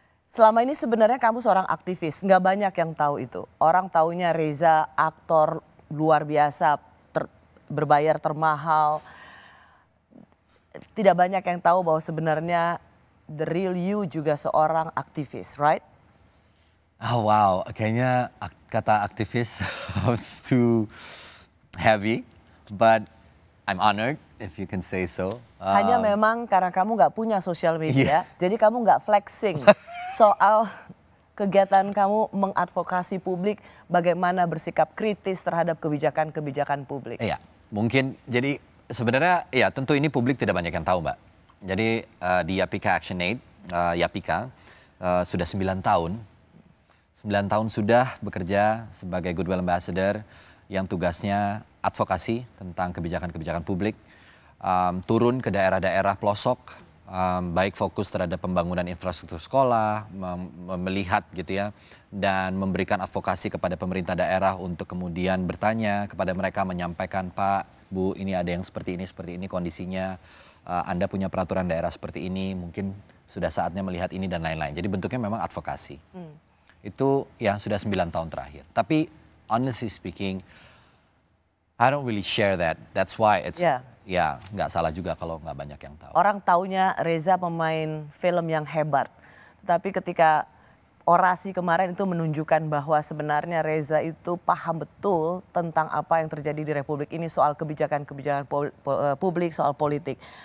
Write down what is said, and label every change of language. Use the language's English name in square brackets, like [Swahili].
[Indonesian] Selama ini sebenarnya kamu seorang aktivis, nggak banyak yang tahu itu. Orang taunya Reza aktor luar biasa, berbayar termahal. Tidak banyak yang tahu bahwa sebenarnya [English] the real you [Indonesian] juga seorang aktivis, right? [English] Oh wow, [Indonesian] kayaknya kata aktivis [English] was too heavy, but I'm honored if you can say so. [Indonesian] Hanya memang karena kamu nggak punya sosial media, jadi kamu nggak flexing soal kegiatan kamu mengadvokasi publik, bagaimana bersikap kritis terhadap kebijakan-kebijakan publik. Iya, mungkin jadi sebenarnya ya tentu ini publik tidak banyak yang tahu Mbak. Jadi di YAPIKA Action Aid, YAPIKA sudah 9 tahun. 9 tahun sudah bekerja sebagai Goodwill Ambassador yang tugasnya advokasi tentang kebijakan-kebijakan publik. Turun ke daerah-daerah pelosok, baik fokus terhadap pembangunan infrastruktur sekolah, melihat gitu ya, dan memberikan advokasi kepada pemerintah daerah untuk kemudian bertanya kepada mereka, menyampaikan, Pak, Bu, ini ada yang seperti ini kondisinya, Anda punya peraturan daerah seperti ini, mungkin sudah saatnya melihat ini dan lain-lain. Jadi bentuknya memang advokasi. Itu ya sudah 9 tahun terakhir. Tapi [English] honestly speaking, I don't really share that. That's why it's [Indonesian] ya nggak salah juga kalau nggak banyak yang tahu. Orang taunya Reza pemain film yang hebat. Tapi ketika orasi kemarin itu menunjukkan bahwa sebenarnya Reza itu paham betul tentang apa yang terjadi di Republik ini soal kebijakan-kebijakan publik, soal politik.